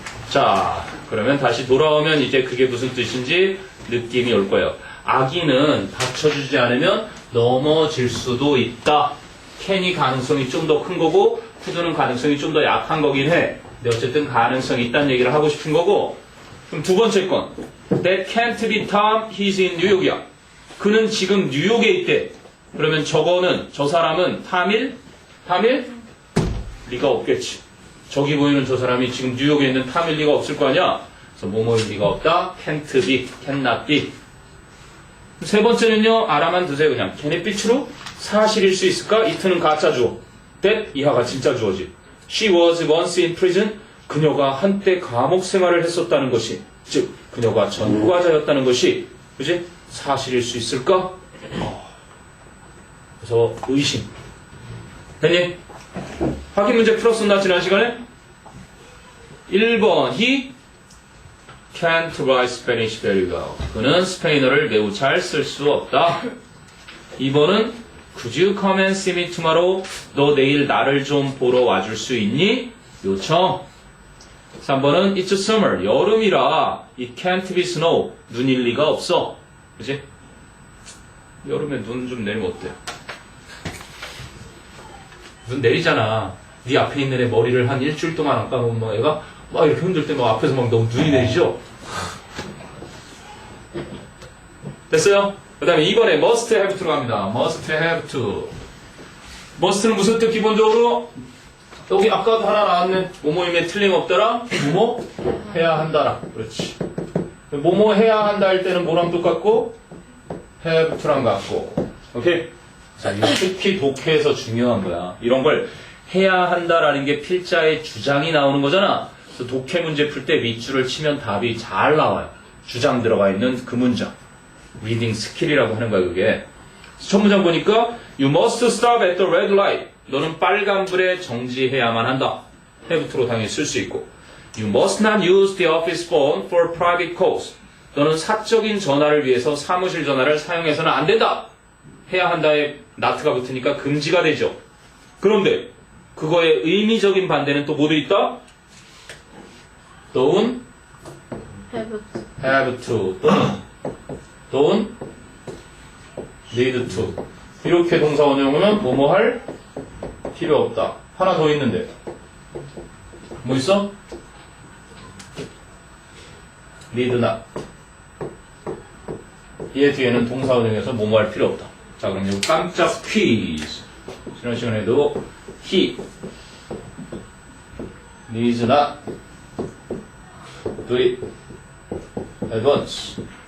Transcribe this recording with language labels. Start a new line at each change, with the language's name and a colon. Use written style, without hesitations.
Korean: 자, 그러면 다시 돌아오면 이제 그게 무슨 뜻인지 느낌이 올 거예요. 아기는 받쳐주지 않으면 넘어질 수도 있다. can이 가능성이 좀 더 큰 거고 could는 가능성이 좀 더 약한 거긴 해. 근데 어쨌든 가능성이 있다는 얘기를 하고 싶은 거고. 그럼 두 번째 건
English: That can't be Tom, he's in New York이야.
Korean: 그는 지금 뉴욕에 있대. 그러면 저거는 저 사람은 탐일? 리가 없겠지. 저기 보이는 저 사람이 지금 뉴욕에 있는 탐일 리가 없을 거 아니야. 그래서 뭐뭐일 리가 없다.
English: can't be, cannot be.
Korean: 세 번째는요, 알아만 두세요, 그냥.
English: Can it be true?
Korean: 사실일 수 있을까? it는 가짜 주어. that, 이하가 진짜 주어지.
English: She was once in prison.
Korean: 그녀가 한때 감옥 생활을 했었다는 것이, 즉, 그녀가 전과자였다는 것이, 그지? 사실일 수 있을까? 그래서 의심. 됐니? 확인 문제 풀었었나, 지난 시간에?
English: 1번, he can't write Spanish very well.
Korean: 그는 스페인어를 매우 잘 쓸 수 없다.
English: 2번은 Could you come and see me tomorrow?
Korean: 너 내일 나를 좀 보러 와줄 수 있니? 요청. 3번은
English: It's summer.
Korean: 여름이라
English: It can't be snow.
Korean: 눈일 리가 없어. 그치? 여름에 눈 좀 내리면 어때요? 눈 내리잖아. 네 앞에 있는 애 머리를 한 일주일 동안 안 감으면 막 애가 막 이렇게 흔들 때 막 앞에서 막 너무 눈이 내리죠? 됐어요? 그 다음에 2번에 must have to로 갑니다. must have to. must는 무슨 뜻 기본적으로? 여기 아까도 하나 나왔네. 뭐뭐임에 틀림없더라. 뭐뭐 해야 한다라. 그렇지. 뭐뭐 해야 한다 할 때는 뭐랑 똑같고 have to랑 같고. 오케이? 자, 이거 특히 독해에서 중요한 거야. 이런 걸 해야 한다라는 게 필자의 주장이 나오는 거잖아. 그래서 독해 문제 풀 때 밑줄을 치면 답이 잘 나와요. 주장 들어가 있는 그 문장. 리딩 스킬이라고 하는 거야, 그게. 첫 문장 보니까
English: You must stop at the red light.
Korean: 너는 빨간불에 정지해야만 한다. have to로 당연히 쓸 수 있고.
English: You must not use the office phone for private calls.
Korean: 너는 사적인 전화를 위해서 사무실 전화를 사용해서는 안 된다. 해야 한다에 not가 붙으니까 금지가 되죠. 그런데 그거의 의미적인 반대는 또 뭐도 있다?
English: Don't have to. Don't need to.
Korean: 이렇게 동사 원형은 뭐뭐 할 필요 없다. 하나 더 있는데. 뭐 있어?
English: need not.
Korean: 얘 뒤에는 동사 원형에서 뭐뭐 할 필요 없다. 자, 그럼 이거 깜짝 퀴즈. 지난 시간에도
English: he needs not do it at once.